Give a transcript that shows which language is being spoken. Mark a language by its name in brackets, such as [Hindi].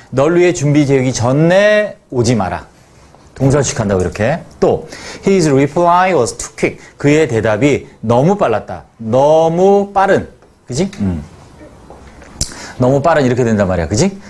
[Korean] 널 위해 준비되기 전에 오지 마라. 동사를 수식한다고, 이렇게. 또, [English] his reply was too quick. [Korean] 그의 대답이 너무 빨랐다. 너무 빠른. 그지? 너무 빠른, 이렇게 된단 말이야, 그지?